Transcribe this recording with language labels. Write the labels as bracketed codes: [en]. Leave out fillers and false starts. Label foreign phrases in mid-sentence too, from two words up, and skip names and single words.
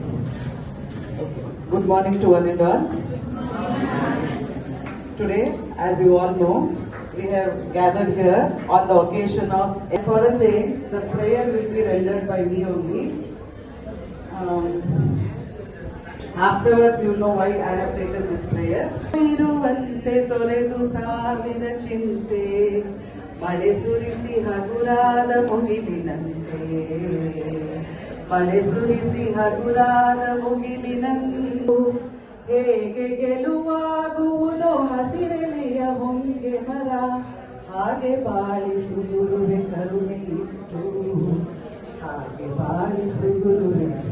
[en] Good morning to one and all. Today, as you all know, we have gathered here on the occasion of, for a change, the prayer will be rendered by me only. Afterwards, you know why I have taken this prayer. [kn] ಇರುವಂತೆ ತೊರೆದು ಸಾವಿರ ಚಿಂತೆ, ಮಳೆ ಸುರಿಸಿ ಹಗುರಾದ ಮುಗಿಲಿನಂತೆ. ಮಳೆ ಸುರಿಸಿ ಹಗುರಾದ ಮುಗಿಲಿನಂದು ಹೇಗೆ ಗೆಲುವಾಗುವುದೋ ಹಸಿರೆಲೆಯ ಹೊಂಗೆ ಮರ, ಹಾಗೆ ಬಾಳಿಸು ಗುರುವೆ ಕರುಣೆ ಇಟ್ಟು, ಹಾಗೆ ಬಾಳಿಸು ಗುರುವೆ.